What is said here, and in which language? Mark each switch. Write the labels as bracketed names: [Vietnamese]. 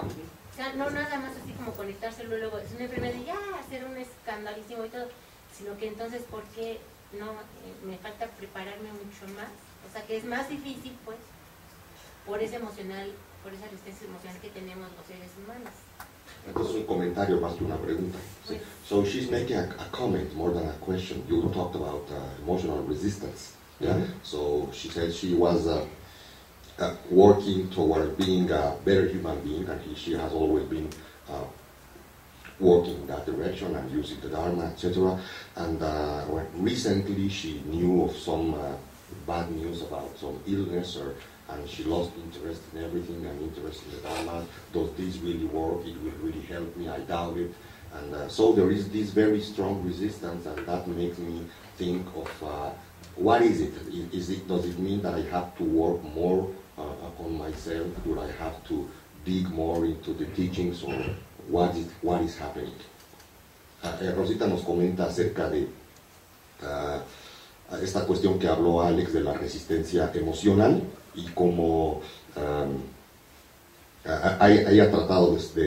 [Spanish] O sea, no nada más así como conectarse luego, es una enfermedad y ya hacer un escandalísimo y todo, sino que entonces, ¿por qué no me falta prepararme mucho más? O sea, que es más difícil, pues, por esa resistencia emocional que tenemos los seres humanos. Entonces un comentario más que una pregunta. Sí. [English] So she's making a comment more than a question. You talked about emotional resistance. Yeah. So she said she was working toward being a better human being, and she has always been working in that direction and using the Dharma, etc. And recently she knew of some bad news about some illness, and she lost interest in everything and interest in the Dharma. Does this really work? It will really help me? I doubt it. And so there is this very strong resistance, and that makes me think of what is it? Does it mean that I have to work more upon myself? Do I have to dig more into the teachings, or what is happening? [Spanish] Rosita nos comenta acerca de esta cuestión que habló Alex de la resistencia emocional y cómo ella ha tratado de